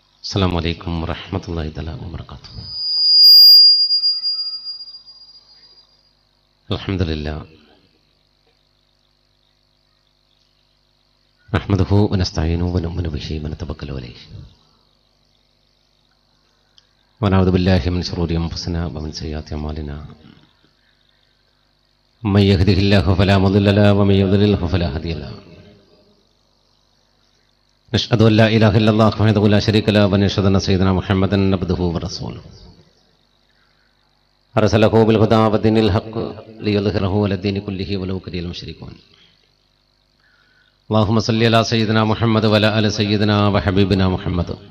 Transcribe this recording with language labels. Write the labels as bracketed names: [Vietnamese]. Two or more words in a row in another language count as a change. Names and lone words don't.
[Arabic] السلام عليكم ورحمة الله تعالى وبركاته. الحمد لله نحمده ونستعينه ونؤمن به ونتوكل عليه ونعوذ بالله من شرور أنفسنا ومن سيئات أعمالنا من يهده الله فلا مضل له ومن يضلله فلا هادي له. نشهد أن لا إله إلا الله وحده لا شريك له ونشهد أن سيدنا محمدا عبده ورسوله أرسله بالهدى ودين الحق ليظهره على الدين كله ولو كره المشركون. اللهم صل على سيدنا محمد وعلى آل سيدنا وحبيبنا محمد.